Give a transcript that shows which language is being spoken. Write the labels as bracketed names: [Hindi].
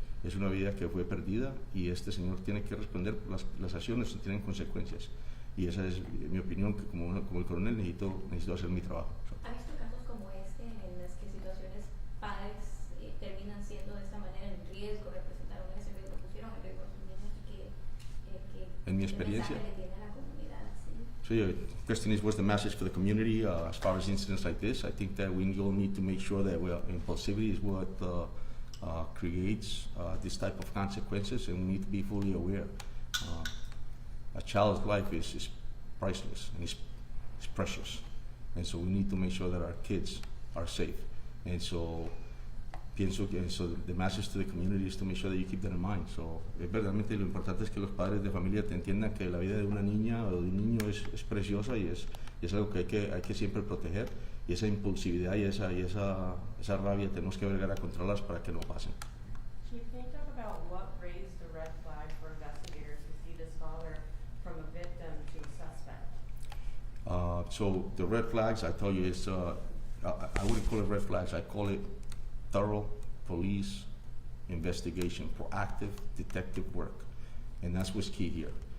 [Spanish] Es una vida que fue perdida, y este señor tiene que responder por las acciones, tienen consecuencias. Y esa es mi opinión, que como el coronel necesito hacer mi trabajo. ¿Ha visto casos como este en las que situaciones padres terminan siendo de esta manera en riesgo, representaron ese riesgo, pusieron en riesgo a sus niños, y que en mi experiencia, le tiene a la comunidad? [English] So yeah, Christine, what's the message for the community as far as incidents like this? I think that we all need to make sure that impulsivity is what creates this type of consequences, and we need to be fully aware. A child's life is priceless and it's precious, and so we need to make sure that our kids are safe. And so the message to the community is to make sure that you keep that in mind. [Spanish] So verdaderamente lo importante es que los padres de familia te entiendan que la vida de una niña o de un niño es preciosa y es algo que hay que siempre proteger, y esa impulsividad y esa rabia tenemos que llegar a controlarlas para que no pasen. [English] Chief, can you talk about what raised the red flag for investigators to see this father from a victim to a suspect? So the red flags, I tell you, is I wouldn't call it red flags. I call it thorough police investigation, proactive detective work, and that's what's key here.